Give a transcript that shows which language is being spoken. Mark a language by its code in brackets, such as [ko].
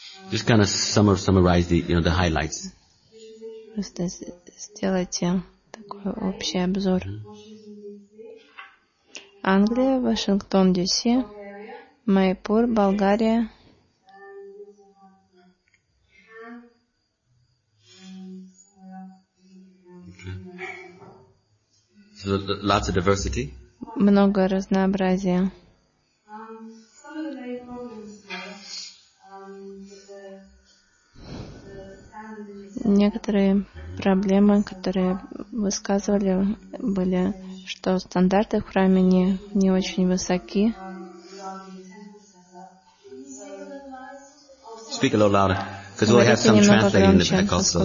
[en] Just kind of summarize the, you know, the highlights. [ru] Просто сделайте такой общий обзор. Англия, Вашингтон, Д.С., Майпур, Болгария. [en] So lots of diversity. [ru] Много разнообразия. Некоторые проблемы, которые высказывали, были, что стандарты в храме не очень высоки. [en] Speak a little louder, because we have some translating in the back also.